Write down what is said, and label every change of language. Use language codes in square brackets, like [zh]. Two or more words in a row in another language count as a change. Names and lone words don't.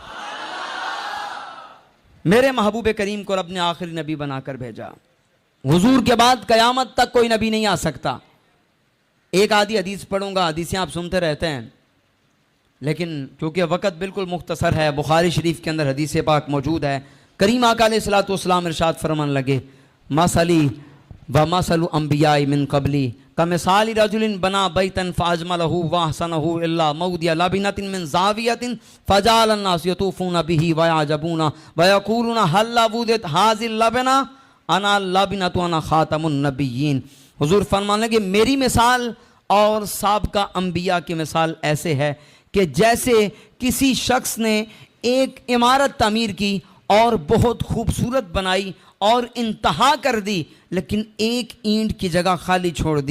[ur] میرے محبوب کریم کو رب نے آخری نبی بنا کر بھیجا۔ حضور کے بعد قیامت تک کوئی نبی نہیں آ سکتا۔ ایک آدھی حدیث پڑھوں گا، حدیثیں آپ سنتے رہتے ہیں، لیکن کیونکہ وقت بالکل مختصر ہے، بخاری شریف کے اندر حدیث پاک موجود ہے۔ کریم آقا [ar] علیہ الصلوۃ والسلام [ur] ارشاد فرمانے لگے، [ar] مثلی و مثل انبیاء من قبلی کمثال رجل بنا بیتا فاجملہ واحسنہ الا موضع لبنۃ من زاویۃ فجعل الناس یطوفون به ویعجبون ویقولون هل وجدت هذه اللبنہ انا اللبنۃ انا خاتم النبیین۔ [ur] حضور فرمانے لگے میری مثال اور سابقہ انبیاء کی مثال ایسے ہے کہ جیسے کسی شخص نے ایک عمارت تعمیر کی اور بہت خوبصورت بنائی اور انتہا کر دی، لیکن ایک اینٹ کی جگہ خالی چھوڑ دی۔